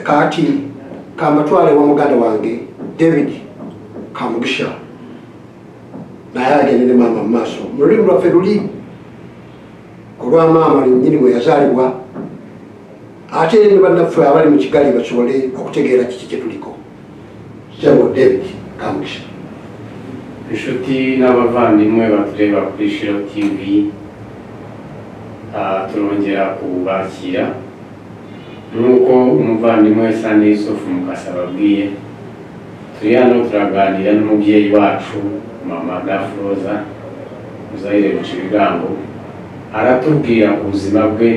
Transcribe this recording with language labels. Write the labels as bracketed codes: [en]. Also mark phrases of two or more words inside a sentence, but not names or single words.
[lg] Kaati kambatwale wa muganda wange David Kamugisha naye agende ne maama mu maaso. Mu lulimi lwaffe luli olwa maama lennyini bwe yazaalibwa, ate ne bannaffe abali mu Kigali basobole okutegeera kiki kye tuliko. Sebo David Kamugisha. [rw] Inshuti n'abavandimwe batureba kuri Shiro TV, turongera kubakira nuko umuvandimwe Sande Yusufu Mukasa babwiye. Turi hano turaganira n'umubyeyi wacu Mama Dafroza Muzaire Lukibigango, aratubwira ku buzima bwe.